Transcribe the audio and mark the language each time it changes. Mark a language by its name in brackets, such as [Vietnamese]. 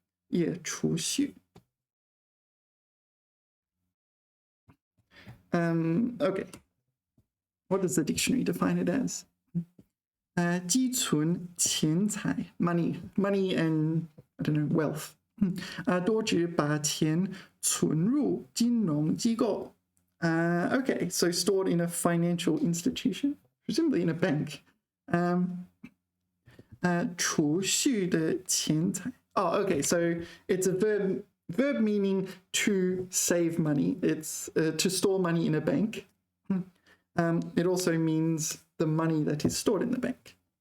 [English] Yeah, 储蓄. Okay. What does the dictionary define it as? [Chinese] 积存钱财, [English] money and I don't know, wealth. [Chinese] 多指把钱存入金融机构. [English] Okay, so stored in a financial institution, presumably in a bank. [Chinese] 储蓄的钱财. [English] Oh, okay, so it's a verb meaning to save money. It's to store money in a bank. It also means the money that is stored in the bank.